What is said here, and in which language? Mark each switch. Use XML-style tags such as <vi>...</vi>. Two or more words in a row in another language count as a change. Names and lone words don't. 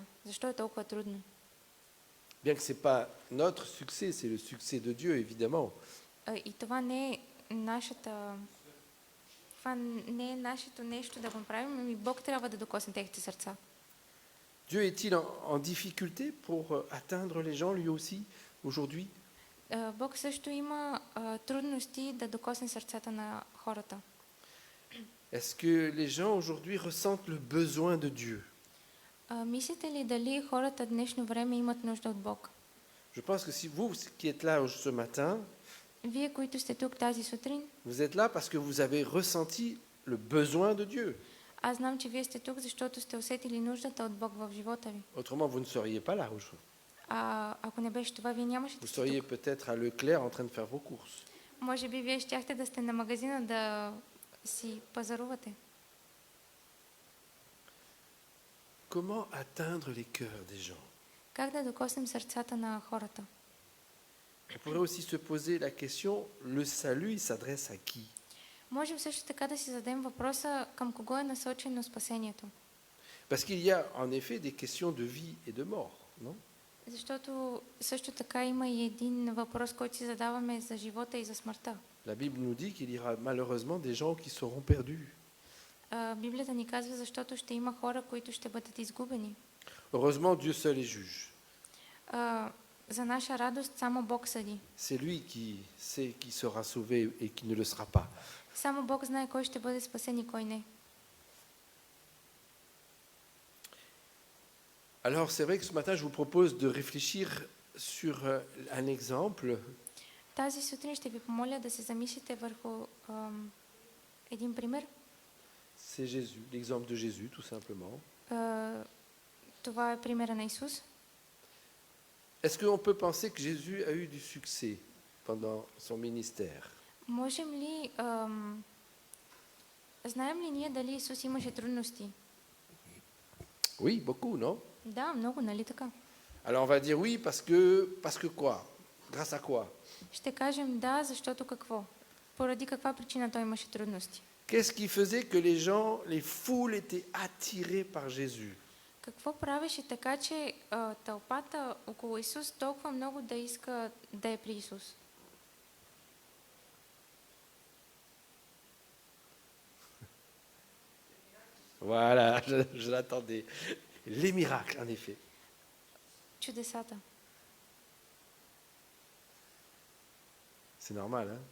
<bg>Защо е толкова трудно?</bg> <fr>Bien que ce n'est pas notre succès, c'est le succès de Dieu, évidemment.</fr> <bg>И това не е Това не е нашето нещо да го правим, ами Бог трябва да докосне техните сърца.</bg> <fr>Dieu est-il en difficulté pour atteindre les gens lui aussi aujourd'hui?</fr> <bg>Бог също има трудности да докосне сърцата на хората.</bg> <fr>Est-ce que les gens aujourd'hui ressentent le besoin de Dieu?</fr> <bg>Мислите ли дали хората в днешно време имат нужда от Бог?</bg> <fr>Je pense que si vous qui êtes là ce matin,</fr> <bg>Вие, които сте тук тази сутрин,</bg> <fr>vous êtes là parce que vous avez ressenti le besoin de Dieu.</fr> <bg>аз знам, че вие сте тук, защото сте усетили нуждата от Бог в живота ви.</bg> <fr>Autrement, vous ne seriez pas là aujourd'hui.</fr> <bg>Ако не беше това, вие нямаше да</bg> <fr>Vous</fr> <bg>сте</bg> <fr>seriez</fr> <bg>тук.</bg> <fr>peut-être à Leclerc en train de faire vos courses.</fr> <bg>Може би вие щяхте да сте на магазина да си пазарувате.</bg> <fr>Comment atteindre les cœurs des gens?</fr> <bg>Как да докоснем сърцата на хората?</bg> <fr>On pourrait aussi se poser la question, le salut, il s'adresse à qui?</fr> <bg>Можем също така да си зададем въпроса към кого е насочено спасението.</bg> <fr>Parce qu'il y a en effet des questions de vie et de mort, non?</fr> <bg>Защото също така има и един въпрос, който си задаваме за живота и за смъртта.</bg> <fr>La Bible nous dit qu'il y aura malheureusement des gens qui seront perdus.</fr> <bg>Библията ни казва, защото ще има хора, които ще бъдат изгубени.</bg> <fr>Heureusement, Dieu seul est juge.</fr> <bg>За наша радост само Бог съди.</bg> <fr>C'est lui qui sait qui sera sauvé et qui ne le sera pas.</fr> <bg>Само Бог знае кой ще бъде спасен и кой не.</bg> <fr>Alors c'est vrai que ce matin, je vous propose de réfléchir sur un exemple.</fr> <bg>Тази сутрин ще ви помоля да се замислите върху един пример.</bg> <fr>C'est Jésus, l'exemple de Jésus, tout simplement.</fr> <bg>Това е примера на Исус.</bg> <fr>Est-ce qu'on peut penser que Jésus a eu du succès pendant son ministère?</fr> <bg>Можем ли, знаем ли ние дали Исус имаше трудности?</bg> <fr>Oui, beaucoup, non?</fr> <bg>Да, много, нали така?</bg> <fr>Alors on va dire oui parce que quoi? Grâce à quoi?</fr> <bg>Ще кажем да, защото какво? Поради каква причина той имаше трудности?</bg> <fr>Qu'est-ce qui faisait que les gens, les foules étaient attirées par Jésus?</fr> <bg>Какво правеше така, че тълпата около Исус толкова много да иска да е при Исус?</bg> <fr>Voilà, je l'attendais. Les miracles, en effet.</fr> <bg>Чудесата.</bg> <fr>C'est normal, hein?</fr>